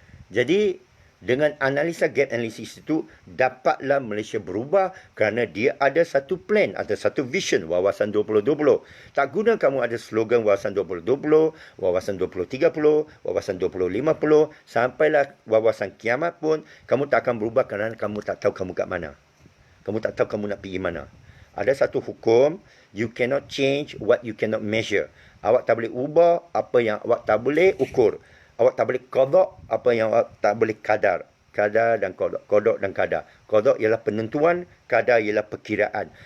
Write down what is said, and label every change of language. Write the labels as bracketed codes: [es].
[ms] Jadi, dengan analisa gap analysis itu, dapatlah Malaysia berubah kerana dia ada satu plan, ada satu vision, wawasan 2020. Tak guna kamu ada slogan wawasan 2020, wawasan 2030, wawasan 2050, sampailah wawasan kiamat pun, kamu tak akan berubah kerana kamu tak tahu kamu kat mana. Kamu tak tahu kamu nak pergi mana. Ada satu hukum, [en] you cannot change what you cannot measure. [ms] Awak tak boleh ubah apa yang awak tak boleh ukur. Awak tak boleh kodok apa yang awak tak boleh kadar. Kadar dan kodok. Kodok dan kadar. Kodok ialah penentuan, kadar ialah perkiraan.